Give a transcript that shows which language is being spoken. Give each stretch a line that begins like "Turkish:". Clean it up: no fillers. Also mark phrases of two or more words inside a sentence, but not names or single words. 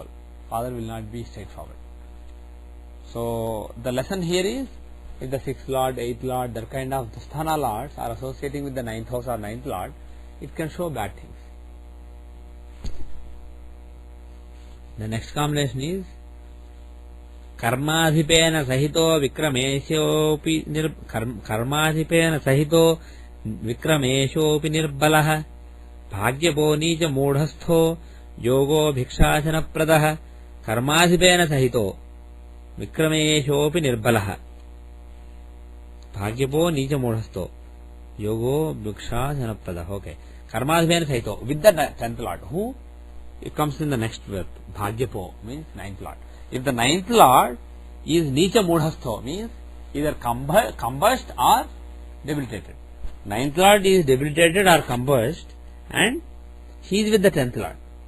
English: Father will not be straightforward. So the lesson here is, if the 6th Lord, 8th Lord, that kind of Sthana Lords are associating with the 9th house or 9th Lord, it can show bad things.
Sanskrit: The next combination is Karmadhipena Sahito Vikrameshopi Karmadhipena Sahito Vikrameshopi Nirbalaha Bhagyapo Nija Modhastho Yogo Bhikshasana Pradaha Karmadhipena Sahito Vikrameshopi Nirbalaha Bhagyapo Nija Modhasto Yogo Bhikshasana Pradaha.
English: Okay.
Sanskrit: Karmadhipena Sahito
English: with the 10th Lord. Who? It comes in the next verb. Bhagyapo means 9th Lord. If the 9th Lord is
Sanskrit: Nicha Modhastho,
English: means either combust or debilitated. 9th Lord is debilitated or combust, and he is with the 10th Lord.